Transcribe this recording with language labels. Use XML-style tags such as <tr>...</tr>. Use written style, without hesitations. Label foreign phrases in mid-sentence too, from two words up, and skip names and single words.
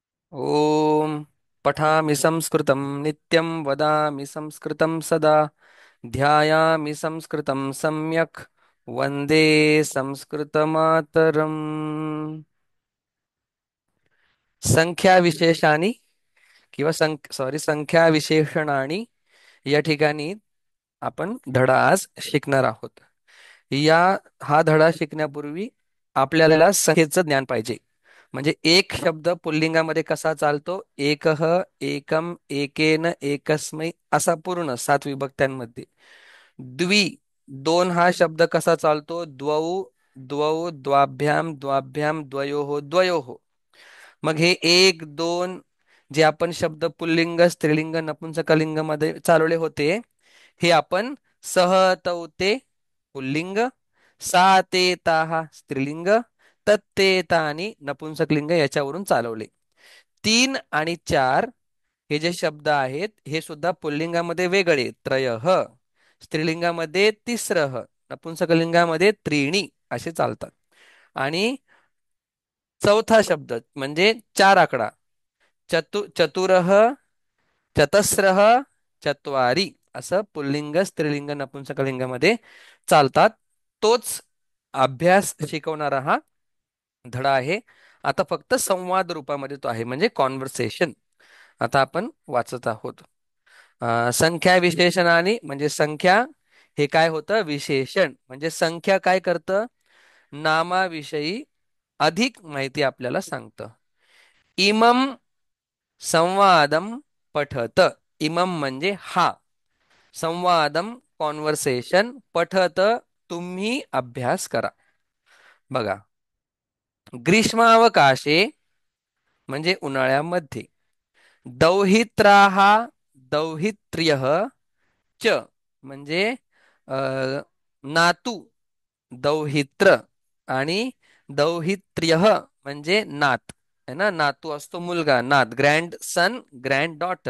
<sa>ॐ पठामि संस्कृतं नित्यं वदामि संस्कृतं सदा ध्यायामि संस्कृतं सम्यक् वन्दे संस्कृतमातरम्।</sa> <mr>संख्याविशेषाणी किंवा संख्याविशेषणाणी या ठिकाणी आपण धडा आज शिकणार आहोत. हा धडा शिकण्यापूर्वी आपल्याला संख्येचं ज्ञान पाहिजे. म्हणजे एक शब्द पुल्लिंगामध्ये कसा चालतो,</mr> <sa>एकह, एकम, एकेन, एकस्मै</sa> <mr>असा पूर्ण 7 विभक्त्यांमध्ये. द्वि, दोन हा शब्द कसा चालतो,</mr> <sa>द्वौ, द्वौ, द्वाभ्याम, द्वाभ्याम, द्वयोः, द्वयोः.</sa> <mr>मग हे एक दोन जे आपण शब्द पुल्लिंग, स्त्रीलिंग, नपुंसकलिंग मध्ये चालवले होते, हे आपण</mr> <sa>सह, तौ, ते</sa> <mr>पुल्लिंग,</mr> <sa>सा, ते, ताहा</sa> <mr>स्त्रीलिंग,</mr> <sa>तत्ते, तानी</sa> <mr>नपुंसकलिंग याच्यावरून चालवले. 3 आणि 4 हे जे शब्द आहेत हे सुद्धा पुल्लिंगामध्ये वेगळे, त्रयः, स्त्रीलिंगामध्ये तिसरः, नपुंसकलिंगामध्ये त्रीणी असे चालतात. आणि चौथा शब्द म्हणजे 4 आकडा,</mr> <sa>चतुरः, चतस्रः, चत्वारी</sa> <mr>असं पुल्लिंग, स्त्रीलिंग, नपुंसकलिंगामध्ये चालतात. तोच अभ्यास शिकवणारा हा धडा आहे. आता फक्त संवाद रूपामध्ये तो आहे, म्हणजे कॉन्व्हर्सेशन. आता आपण वाचत आहोत. संख्या विशेषणाने म्हणजे संख्या हे काय होतं, विशेषण म्हणजे संख्या काय करतं, नामाविषयी अधिक माहिती आपल्याला सांगतं.</mr> <sa>इमम संवादम पठत.</sa> <mr>इमम म्हणजे हा, संवादम कॉन्व्हर्सेशन, पठत तुम्ही अभ्यास करा. बघा, ग्रीष्मावकाशे म्हणजे उन्हाळ्यामध्ये,</mr> <sa>दौहित्राः, दौहित्र्यः च</sa> <mr>म्हणजे अ, नातू, दौहित्र आणि दौहित्र्यः म्हणजे नात आहे ना, नातू असतो मुलगा, नात,</mr> <en>grand son, grand daughter.</en>